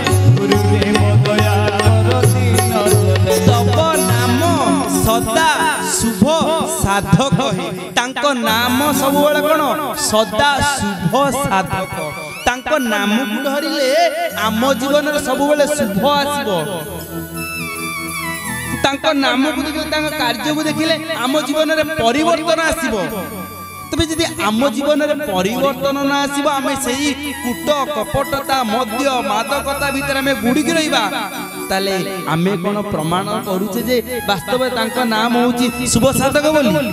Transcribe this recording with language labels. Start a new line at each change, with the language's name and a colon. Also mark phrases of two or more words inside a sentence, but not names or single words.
Odia: ଗୁରୁଦେବ ଦୟା କର ଦୀନ ଜନେ ତବ ନାମ ସଦା ଶୁଭ ସାଧକ ହେ ତାଙ୍କ ନାମ ସବୁ ବେଳେ କେଉଁ ସଦା ଶୁଭ ସାଧକ ତାଙ୍କ ନାମ କୁ ଧରିଲେ ଆମ ଜୀବନ ରେ ସବୁ ବେଳେ ଶୁଭ ଆସିବ ତାଙ୍କ ନାମ କୁ ଦେଖିଲେ ତାଙ୍କ କାର୍ଯ୍ୟ କୁ ଦେଖିଲେ ଆମ ଜୀବନ ରେ ପରିବର୍ତ୍ତନ ଆସିବ ତେବେ ଯଦି ଆମ ଜୀବନ ରେ ପରିବର୍ତ୍ତନ ନ ଆସିବ ଆମେ ସେହି କୁଟ କପଟତା ମଦ୍ୟ ମାଦକତା ଭିତର ଆମେ ଗୁଡ଼ି କି ରହିବା ତାହାଲେ ଆମେ କେଉଁ ପ୍ରମାଣ କରୁଛେ ଯେ ବାସ୍ତବ ମେଁ ତାଙ୍କ ନାମ ହେଉଛି ଶୁଭ ସାଧକ ବୋଲି